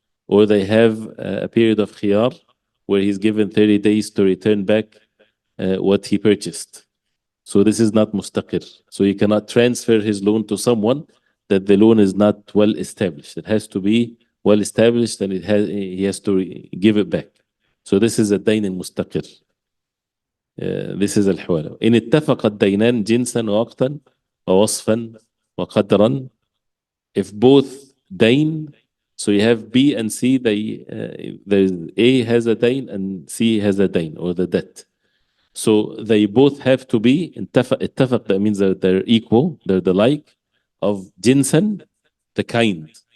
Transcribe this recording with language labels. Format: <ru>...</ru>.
<en>Or they have a period of khiyar where he's given 30 days to return back what he purchased. So this is not mustaqir. So you cannot transfer his loan to someone that the loan is not well established. It has to be well established and he has to give it back. So this is a dayn mustaqir. This is al-hawala.</en> <ar>إن اتفق الدينان جنسا ووقتا ووصفا وقدرا.</ar> <en>If both dayn, so you have B and C, there's A has a dayn and C has a dayn, or the debt. So they both have to be اتفق, that means that they're equal, they're the like, of jinsan, the kind.</en>